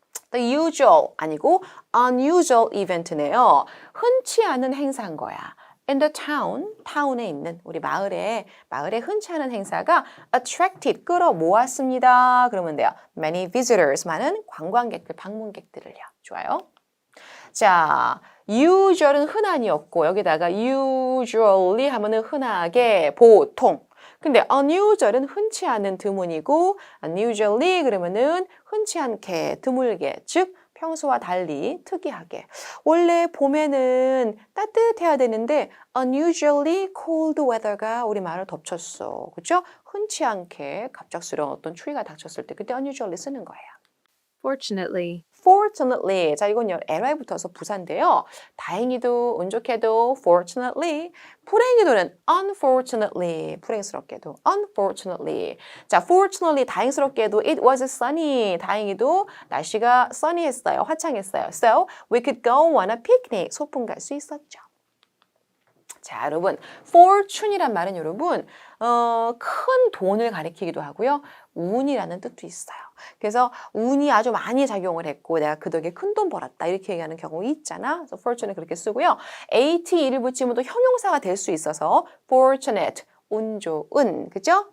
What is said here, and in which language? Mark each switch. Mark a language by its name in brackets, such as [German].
[English] The usual [Korean] 아니고 [English] unusual event네요. [Korean] 흔치 않은 행사인 거야. [English] In the town, [Korean] 타운에 있는 우리 마을에 흔치 않은 행사가 attracted, 끌어모았습니다. 그러면 돼요. [English] Many visitors, [Korean] 많은 관광객들, 방문객들을요. 좋아요. 자, usual은 흔한이었고 여기다가 usually 하면은 흔하게, 보통. 근데 unusual은 흔치 않은, 드문이고 unusually 그러면은 흔치 않게, 드물게, 즉 평소와 달리 특이하게. 원래 봄에는 따뜻해야 되는데 [English] unusually cold weather [Korean] 가 우리 말을 덮쳤어. 그렇죠? 흔치 않게 갑작스러운 어떤 추위가 닥쳤을 때 그때 unusually 쓰는 거예요. [English] Fortunately. Fortunately. [Korean] 자, 이건 ly 붙어서 부사인데요. 다행히도, 운 좋게도, fortunately. 불행히도는 unfortunately. 불행스럽게도, unfortunately. [English] 자, fortunately, [Korean] 다행스럽게도, [English] it was sunny. [Korean] 다행히도 날씨가 sunny했어요. 화창했어요. [English] So, we could go on a picnic. [Korean] 소풍 갈 수 있었죠. 자, 여러분, fortune이란 말은 여러분, 큰 돈을 가리키기도 하고요. 운이라는 뜻도 있어요. 그래서 운이 아주 많이 작용을 했고 내가 그 덕에 큰 돈 벌었다 이렇게 얘기하는 경우 있잖아. 그래서 fortune은 그렇게 쓰고요. ATE를 붙이면 또 형용사가 될 수 있어서 fortunate, 운 좋은, 그죠?